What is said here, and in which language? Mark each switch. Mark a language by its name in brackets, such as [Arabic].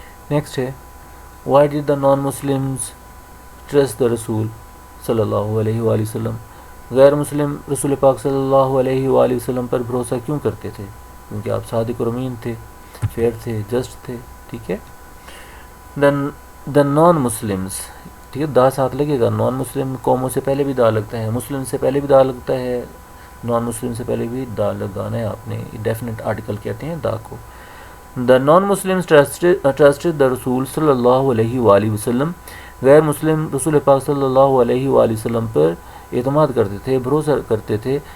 [Urdu] Next ہے [English] why did the non Muslims trust the رسول [Urdu] صلی اللہ علیہ وآلہ وسلم، غیر مسلم رسول پاک صلی اللہ علیہ وآلہ وسلم پر بھروسہ کیوں کرتے تھے؟ کیونکہ آپ صادق اور امین تھے، فیئر تھے، جسٹ تھے. ٹھیک ہے. دا نان مسلمز، ٹھیک ہے، دا ساتھ لگے گا. نان مسلم قوموں سے پہلے بھی دا لگتا ہے، مسلم سے پہلے بھی دا لگتا ہے، نان مسلم سے پہلے بھی دا لگانا ہے آپ نے، ڈیفینٹ آرٹیکل کہتے ہیں دا کو. [English] the non Muslim trusted the رسول [Urdu] صلی اللہ علیہ وآلہ وسلم، غیر مسلم رسول پاک صلی اللہ علیہ وآلہ وسلم پر اعتماد کرتے تھے، بھروسہ کرتے تھے.